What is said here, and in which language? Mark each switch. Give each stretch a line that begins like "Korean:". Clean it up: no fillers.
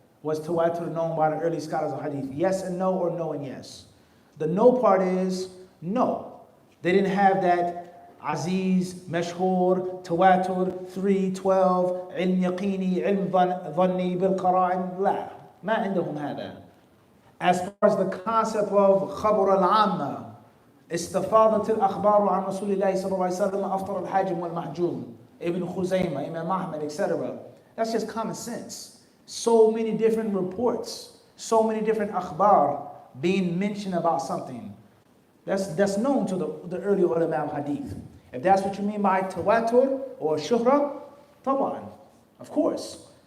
English: Was tawatur known by the early scholars of hadith? Yes and no, or no and yes? The no part is no. They didn't have that aziz, mashhur, tawatur, 3, 12, ilm yaqini, ilm dhanni, bil qara'in, la.
Arabic: ما عندهم هذا.
English: As far as the concept of
Arabic: خبر العامة, استفاضت الأخبار عن رسول الله صلى الله عليه وسلم أفطر الحاجم والمحجوم, Ibn Khuzaymah, Imam Ahmad, etc.
English: That's just common sense. So many different reports, so many different akhbar being mentioned about something. That's known to the early ulama of hadith. If that's what you mean by tawatur or shuhra, taban, of course.